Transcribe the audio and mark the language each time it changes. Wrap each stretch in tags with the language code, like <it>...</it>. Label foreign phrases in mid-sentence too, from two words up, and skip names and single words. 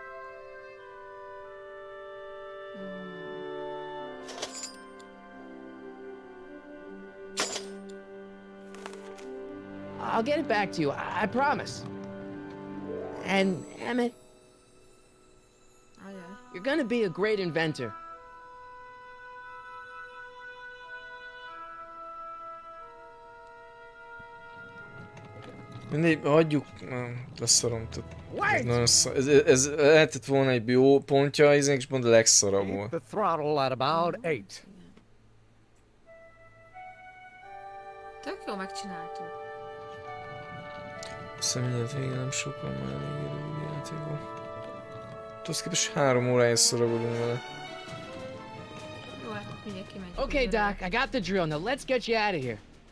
<en>I'll get it back to you, I promise. And Emmett, you're gonna be a great inventor.</en> <hu>Mindegy, hagyjuk, leszarom, ez lehetett volna egy jó pontja, és pont a legszarabb volt.</hu> <en>The throttle at about 8.</en> <hu>megcsináltuk. Szemlélet végén nem sokkal már elég idő játékban. Tudsz képest 3 órája szorogolunk vele. Jó, hát mindjárt kimegyünk.</hu> <en>Okay, Doc, I got the drill. Now let's get you out of here.</en>